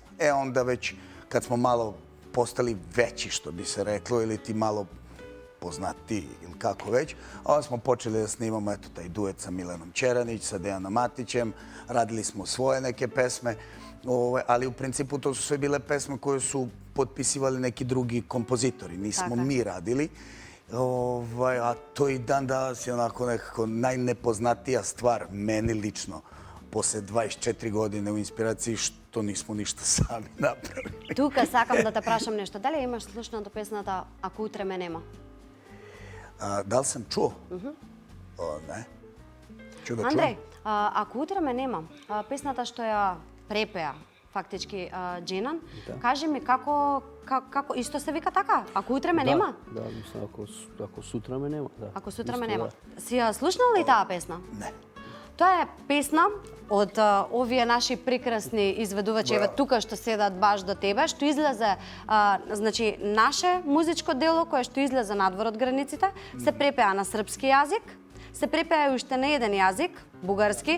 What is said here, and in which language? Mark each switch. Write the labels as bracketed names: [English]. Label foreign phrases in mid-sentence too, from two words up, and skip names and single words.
[Serbian] Onda već kad smo malo postali veći, što bi se reklo, ili ti malo poznatiji ili kako već, onda smo počeli da snimamo taj duet sa Milanom Čeranić, sa Dejanom Matićem, radili smo svoje neke pesme, ali u principu to su sve bile pesme koje su potpisivali neki drugi kompozitori, nismo mi radili. A to i dan danas je onako nekako najnepoznatija stvar meni lično posle 24 godine u Inspiraciji što nismo ništa sami napravili. [Macedonian] Тука сакам да те прашам нешто. Дали имаш слушнато песната Ако утре ме нема? [Serbian] Da li sam čuo? Ne. Ču da čujem? [Macedonian] Андреј, Ако утре ме нема, песната што ја препеа фактички Дженан, кажи ми како исто се вика така? Ако утре ме нема? Да, мислам, [Serbian] ако сутра ме нема. Ако сутра ме нема. [Macedonian] Си ја слушнал ли таа песна? [Serbian] Ne. [Macedonian] Тоа е песна од овие наши прекрасни изведувачи, еве тука што седат баш до тебе, што излезе, значи, наше музичко дело кое што излезе надвор од границите, се препеа на српски јазик, се препеа уште на еден јазик, бугарски.